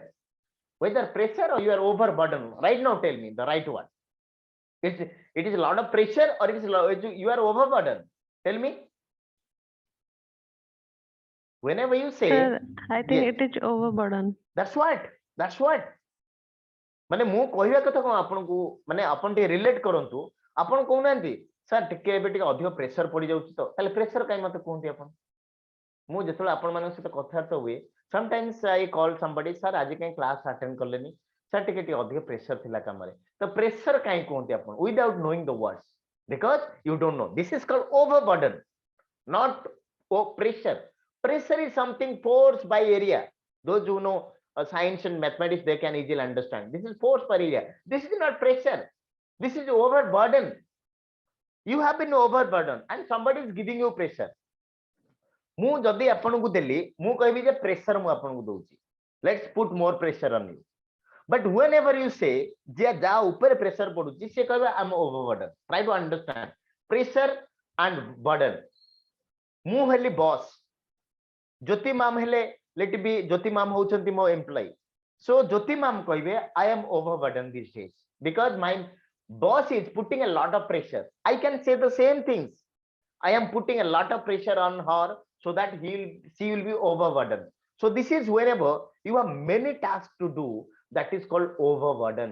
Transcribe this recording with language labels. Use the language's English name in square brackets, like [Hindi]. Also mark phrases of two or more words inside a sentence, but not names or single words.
[English] Whether pressure or you are overburdened. Right now, tell me the right one. It is a lot of pressure or you are overburdened. Tell me. Whenever you say, Sir, I think yes, it is overburden. that's what [Odia] ମାନେ ମୁଁ କହିବା କଥା କି ଆପଣ କି ମାନେ ଆପଣ ଟେ ରିଲେଟ କରନ୍ତୁ ଆପଣ କି ନାହାନ୍ତି ସାର ଟିକେ ଏବେ ଟିକେ ଅଧିକ ପ୍ରେସର ପଡ଼ି ଯାଉଛି ତ ତାହାଲେ ପ୍ରେସର କାହିଁ ମତେ କହୁଛନ୍ତି ଆପଣ ମୁଁ ଯେତେବେଳେ ଆପଣ ମାନଙ୍କ ସହିତ କଥା ତ ହୁଏ [English] sometimes I call somebody [Odia] ସାର ଆଜି କାହିଁ [English] class attend [Odia] କଲେନି ସାର ଟିକେ ଟିକେ ଅଧିକ ପ୍ରେସର ଥିଲା କାମରେ ତ ପ୍ରେସର କାହିଁ କହୁଛନ୍ତି ଆପଣ [English] without knowing the words because you don't know this is called overburden not [Odia] pressure. [English] Pressure is something force by area. Those who know science and mathematics, they can easily understand. This is force per area. This is not pressure. This is overburden. You have been overburdened and somebody is giving you pressure. [Odia] ମୁଁ ଯଦି ଆପଣଙ୍କୁ ଦେଲି ମୁଁ କହିବି ଯେ ପ୍ରେସର ମୁଁ ଆପଣଙ୍କୁ ଦଉଛି. [English] Let's put more pressure on you. But whenever you say [Odia] ଯେ ଯା ଉପରେ ପ୍ରେସର ପଡୁଛି ସେ କହିବେ [English] I'm overburdened. Try to understand pressure and burden. [Odia] ମୁଁ ହେଲି ବସ୍, ଜ୍ୟୋତି ମ୍ୟାମ ହେଲେ [English] let be [Odia] ଜ୍ୟୋତି ମ୍ୟାମ ହେଉଛନ୍ତି ମୋ ଏମ୍ପ୍ଲୟ. [English] So ज्योति मैम कहबे I am overburdened these days because my boss is putting a lot of pressure. I can say the same things. I am putting a lot of pressure on her so that she will be overburdened. So this is whenever you have many tasks to do, that is called overburden.